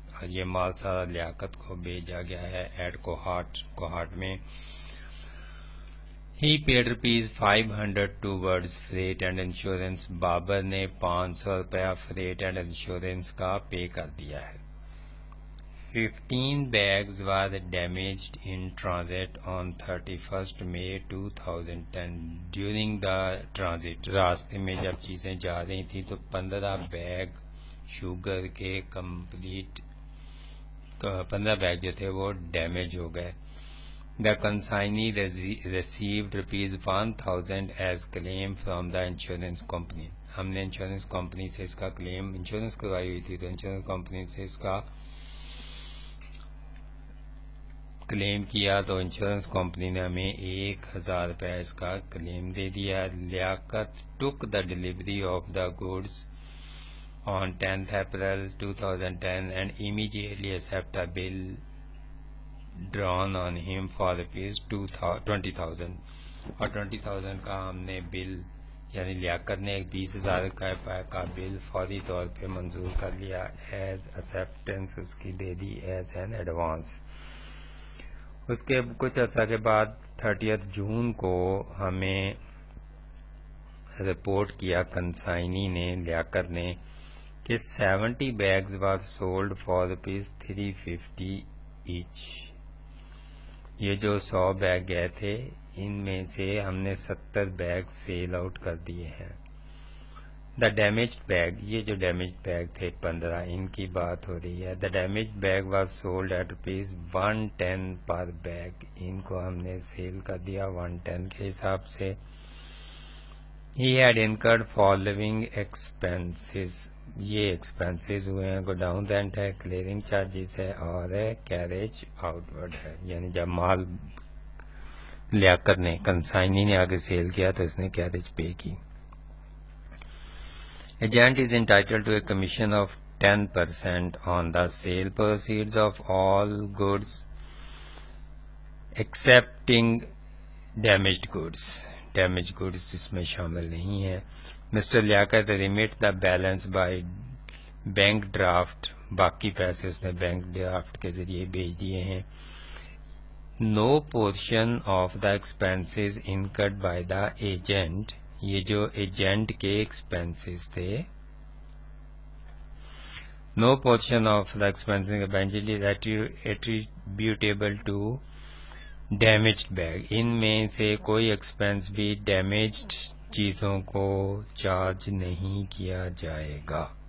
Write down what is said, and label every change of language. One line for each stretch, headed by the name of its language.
Urdu: और ये माल सारा लियाकत को भेजा गया है एट कोहाट में.
English: He paid ₹500 towards freight and insurance.
Urdu: Babar نے ₹500
English: freight and insurance
Urdu: کا پے کر دیا ہے.
English: 15 bags were damaged in transit on 31st May 2010. During the transit,
Urdu: راستے میں جب چیزیں جا رہی تھیں تو 15 بیگ شوگر کے 15 بیگ جو تھے وہ ڈیمیج ہو گئے.
English: The consignee received ₹1,000 as claim from the insurance company.
Urdu: ہم نے انشورنس کمپنی سے اس کا کلیم انشورنس کروائی ہوئی تھی تو انشورنس کمپنی سے اس کا کلیم کیا تو انشورنس کمپنی نے ہمیں ₹1,000 اس کا کلیم دے دیا.
English: Liaquat took the delivery of the goods on 10th April 2010 and immediately accepted a bill drawn on him for ₹20,000
Urdu: اور 20,000 کا ہم نے بل یعنی لیاقت نے 20,000 کا بل فوری طور پہ منظور کر لیا. ایز acceptance اس کی دے دی
English: As an advance.
Urdu: اس کے کچھ عرصہ کے بعد 30 جون کو ہمیں رپورٹ کیا کنسائنی نے لیاقت نے کہ
English: 70 bags were sold for ₹350 each.
Urdu: یہ جو 100 بیگ گئے تھے ان میں سے ہم نے 70 بیگ سیل آؤٹ کر دیے ہیں.
English: the damaged bag
Urdu: یہ جو ڈیمیجڈ بیگ تھے 15 ان کی بات ہو رہی ہے.
English: The damaged bag was sold at ₹110 پر bag.
Urdu: ان کو ہم نے سیل کر دیا 110 کے حساب سے.
English: He had incurred following expenses.
Urdu: یہ ایکسپینسز ہوئے ہیں. گوڈاؤن رینٹ ہے, کلیئرنگ چارجز ہے اور کیریج آؤٹ ورڈ ہے. یعنی جب مال لیاقت نے کنسائنی نے آگے سیل کیا تو اس نے کیریج پے کی.
English: Agent is entitled to a commission of 10% on the sale proceeds of all goods excepting damaged goods.
Urdu: Damage goods اس میں شامل نہیں ہے.
English: Mister Liaquat remit the balance by bank draft.
Urdu: باقی پیسے اس نے بینک ڈرافٹ کے ذریعے بھیج دیے ہیں.
English: No portion of the expenses incurred by the agent.
Urdu: یہ جو ایجنٹ کے ایکسپینسز تھے
English: No portion of the expenses attributable to damaged bag.
Urdu: ان میں سے کوئی ایکسپینس بھی ڈیمیجڈ چیزوں کو چارج نہیں کیا جائے گا.